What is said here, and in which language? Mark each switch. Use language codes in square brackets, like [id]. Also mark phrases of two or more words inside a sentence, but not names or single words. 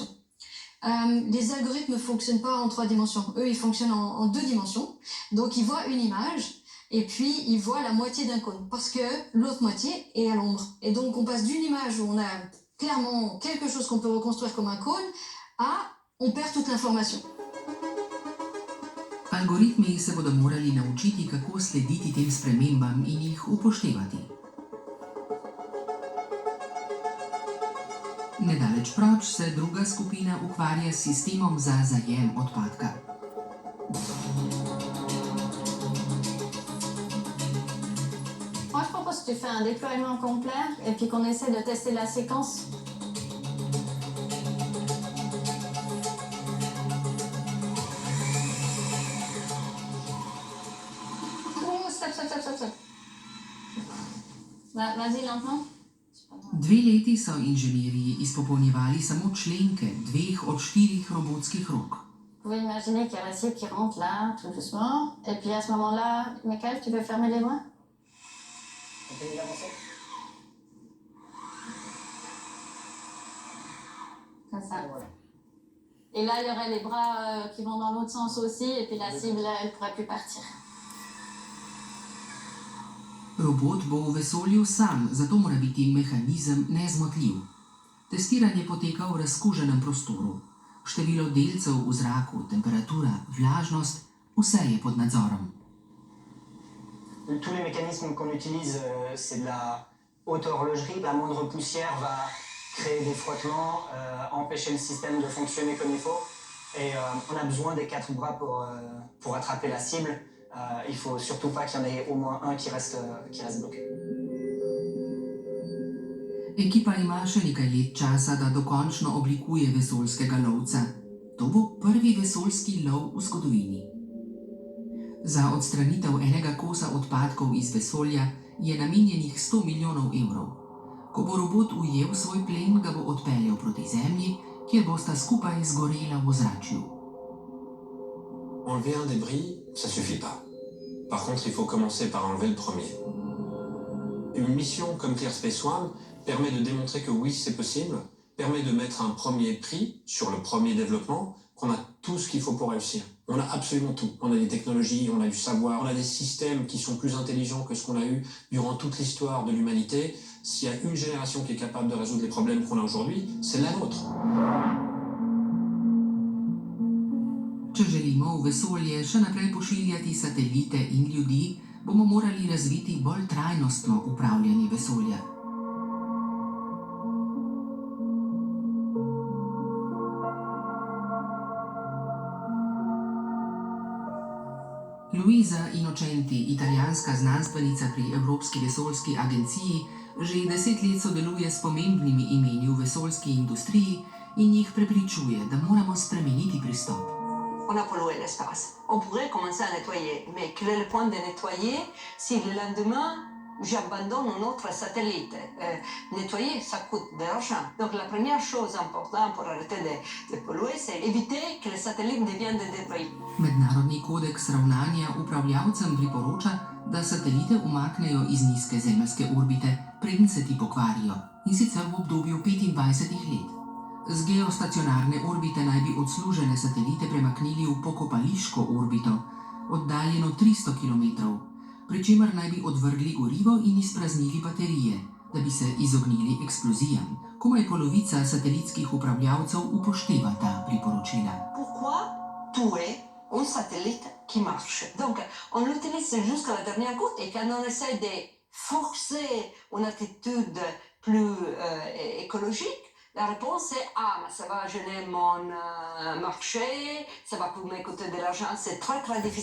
[fr] Les algorithmes ne fonctionnent pas en 3 dimensions. Eux, ils fonctionnent en 2 dimensions. Donc, ils voient une image et puis ils voient la moitié d'un cône parce que l'autre moitié est à l'ombre. Et donc, on passe d'une image où on a clairement quelque chose qu'on peut reconstruire comme un cône à on perd toute l'information. [sl] Algoritmi se bodo morali naučiti, kako slediti tem spremembam in jih upoštevati. Nedaleč proč se druga skupina ukvarja s sistemom za zajem odpadka. [fr] Moi, je propose que tu fais un déploiement complet et puis qu'on essaie de tester la séquence. Stop. Vas-y, lentement. [sl] 2 leti so inženirji izpopolnjevali samo členke 2 od 4 robotskih rok. [fr] Vous pouvez imaginer qu'il y a la cible qui rentre là, tout doucement. Et puis à ce moment-là, Michael, tu peux fermer les doigts? On peut y avancer. Comme ça. Et là, il y aurait les bras qui vont dans l'autre sens aussi, et puis la cible, elle ne pourrait plus partir. [sl] Robot bo v vesolju sam, zato mora biti mehanizem nezmotljiv. Testiranje poteka v razkuženem prostoru. Število delcev v zraku, temperatura, vlažnost, vse je pod nadzorom. [fr] Tous les mécanismes qu'on utilise, c'est de la haute horlogerie. La moindre poussière va créer des frottements, empêcher le système de fonctionner comme il faut. Et on a besoin des 4 bras pour attraper la cible. Il faut surtout pas qu'il y en ait au moins un qui reste bloqué. [sl] Ekipa ima še nekaj let časa, da dokončno oblikuje vesoljskega lovca. To bo prvi vesoljski lov v zgodovini. Za odstranitev enega kosa odpadkov iz vesolja je namenjenih 100 milijonov evrov. Ko bo robot ujel svoj plen, ga bo odpeljal proti Zemlji, kjer bosta skupaj zgorela v ozračju. [fr] Enlever un débris, ça suffit pas. Par contre, il faut commencer par enlever le premier. Une mission comme ClearSpace One permet de démontrer que oui, c'est possible, permet de mettre un premier prix sur le premier développement, qu'on a tout ce qu'il faut pour réussir. On a absolument tout. On a des technologies, on a du savoir, on a des systèmes qui sont plus intelligents que ce qu'on a eu durant toute l'histoire de l'humanité. S'il y a une génération qui est capable de résoudre les problèmes qu'on a aujourd'hui, c'est la nôtre. [sl] Če želimo v vesolje še naprej pošiljati satelite in ljudi, bomo morali razviti bolj trajnostno upravljanje vesolja. Luisa Innocenti, italijanska znanstvenica pri Evropski vesoljski agenciji, že 10 let sodeluje s pomembnimi imeni v vesoljski industriji in jih prepričuje, da moramo spremeniti pristop. [fr] On a pollué l'espace. On pourrait commencer à nettoyer. Mais quel est le point de nettoyer si le lendemain, j'abandonne un autre satellite? Nettoyer, ça coûte de l'argent. Donc la première chose importante pour arrêter de polluer, c'est éviter que les satellites deviennent des débris. [sl] Mednarodni kodeks ravnanja upravljavcem priporoča, da satelite umaknejo iz nizke zemeljske orbite, preden se ti pokvarijo, in sicer v obdobju 25 let. Z geostacionarne orbite naj bi odslužene satelite premaknili v pokopališko orbito, oddaljeno 300 km, pri čemer naj bi odvrgli gorivo in izpraznili baterije, da bi se izognili eksplozijam. Komaj polovica satelitskih upravljavcev upošteva ta priporočila. [fr] Pourquoi tuer un satellite qui marche. Donc, on l'utilise jusqu'à la dernière goutte et quand on essaie de forcer une attitude plus écologique, la réponse est « Ah, mais ça va gêner mon marché, ça va me coûter de l'argent, c'est très très difficile.